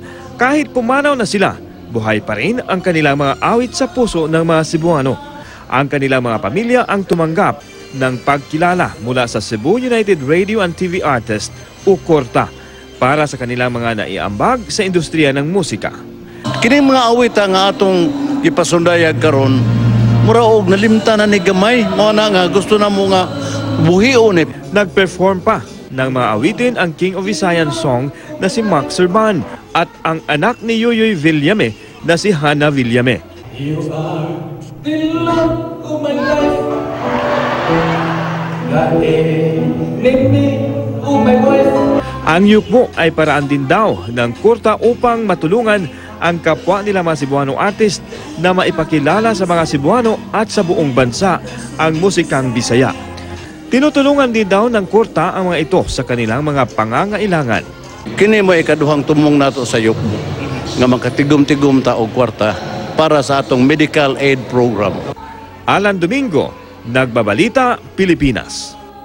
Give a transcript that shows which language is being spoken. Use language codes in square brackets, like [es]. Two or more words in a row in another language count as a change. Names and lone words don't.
[tl] Kahit pumanaw na sila, buhay pa rin ang kanilang mga awit sa puso ng mga Cebuano. Ang kanilang mga pamilya ang tumanggap ng pagkilala mula sa Cebu United Radio and TV Artists o KORTA para sa kanilang mga naiambag sa industriya ng musika. [ceb] Kining mga awit nga atong ipasundayag karon mura og nalimtan na ni gamay mo na nga gusto na mo nga buhion. [tl] Nag-perform pa ng mga awitin ang King of Visayan song na si Max Serban at ang anak ni Yoyoy Villame na si Hannah Villame. [en] You are the love of my life, the enemy of my wife. [tl] Ang Yukbo ay paraan din daw ng KORTA upang matulungan ang kapwa nila mga Cebuano artist na maipakilala sa mga Cebuano at sa buong bansa ang musikang Bisaya. Tinutulungan din daw ng KORTA ang mga ito sa kanilang mga pangangailangan. [ceb] Kini mo ikaduhang tumong nato sa Yukbo nga makatigom-tigom ta og kwarta para sa atong medical aid program. [tl] Alan Domingo, Nagbabalita, Pilipinas.